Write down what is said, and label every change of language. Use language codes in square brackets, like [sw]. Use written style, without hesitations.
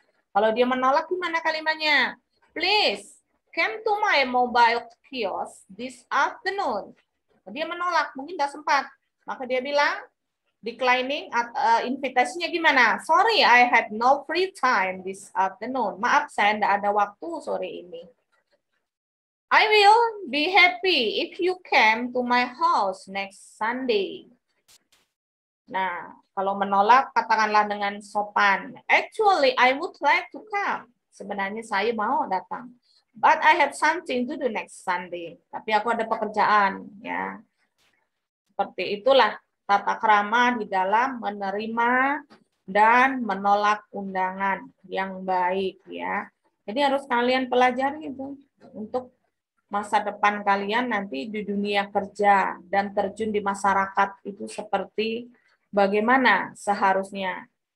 [id] Kalau dia menolak, gimana kalimatnya? [en] Please, come to my mobile kiosk this afternoon. [id] Dia menolak, mungkin tidak sempat. Maka dia bilang, declining invitasinya gimana? [en] Sorry, I had no free time this afternoon. [id] Maaf, saya tidak ada waktu sore ini. [en] I will be happy if you came to my house next Sunday. [id] Nah, kalau menolak, katakanlah dengan sopan. [en] Actually, I would like to come. [id] Sebenarnya saya mau datang. [en] But I have something to do next Sunday. [id] Tapi aku ada pekerjaan. Ya, seperti itulah tata krama di dalam menerima dan menolak undangan yang baik ya. Jadi harus kalian pelajari itu untuk masa depan kalian nanti di dunia kerja dan terjun di masyarakat itu seperti bagaimana seharusnya.